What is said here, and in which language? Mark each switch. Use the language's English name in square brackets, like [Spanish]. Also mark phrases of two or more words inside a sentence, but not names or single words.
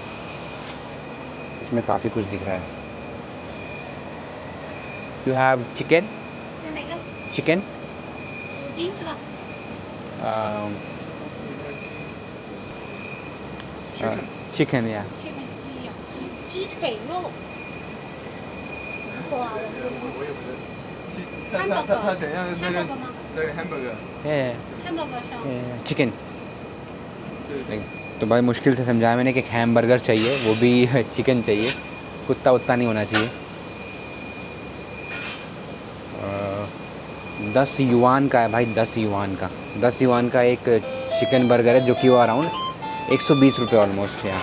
[Hindi] इसमें काफ़ी कुछ दिख रहा है। [English] you have chicken, chicken chicken या [Chinese] 鸡腿肉。他想要那个 hamburger 吗？对 hamburger， hamburger 上。 [Hindi] चिकन। तो भाई मुश्किल से समझाया मैंने कि हैमबर्गर चाहिए, वो भी चिकन चाहिए, कुत्ता उत्ता नहीं होना चाहिए। 10 युआन का है भाई, 10 युआन का। 10 युआन का एक चिकन बर्गर है, जो कि वो अराउंड 120 रुपये ऑलमोस्ट है।